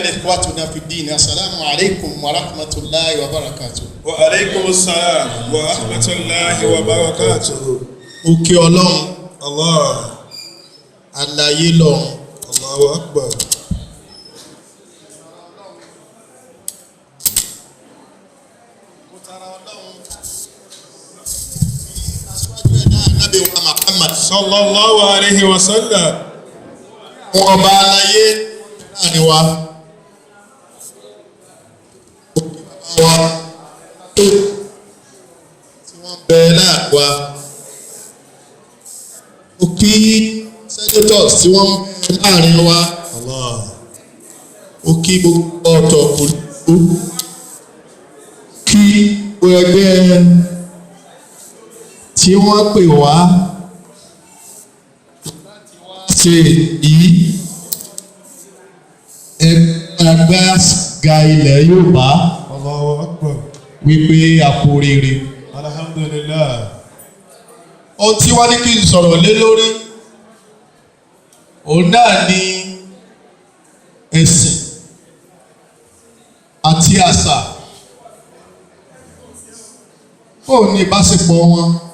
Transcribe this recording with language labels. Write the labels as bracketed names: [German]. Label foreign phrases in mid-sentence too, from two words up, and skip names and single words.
[Arabic] إخوتنا في الدين السلام عليكم ورحمة الله وبركاته. وعليكم السلام ورحمة الله وبركاته. [Yoruba] Òkè Ọlọ́run [Arabic] الله [Yoruba] àlàyé lọ́run. [Arabic] الله أكبر. [Yoruba] Ànábì wa Muhammad [Arabic] صلى الله عليه وسلم. [Yoruba] ọba aláyé láàrin wa. Wa tó tí wọ́n bẹ láàrin wa. Ó kí senators tí wọ́n bẹ láàrin wa. [Arabic] الله. [Yoruba] Ó kí gbogbo ọ̀tọ̀ òlùkú. Kí ẹgbẹ́ tí wọ́n pè wá ṣe yìí ẹgbẹ́ ga ilẹ̀ Yorùbá [Arabic] الله أكبر. [Yoruba] wípé àkórèrè. [Arabic] الحمد لله. [Yoruba] Ohun tí wọ́n ní kí n sọ̀rọ̀ lé lórí òun náà ni ẹ̀sìn àti àṣà. Ó ní ìbáṣepọ̀ wọn.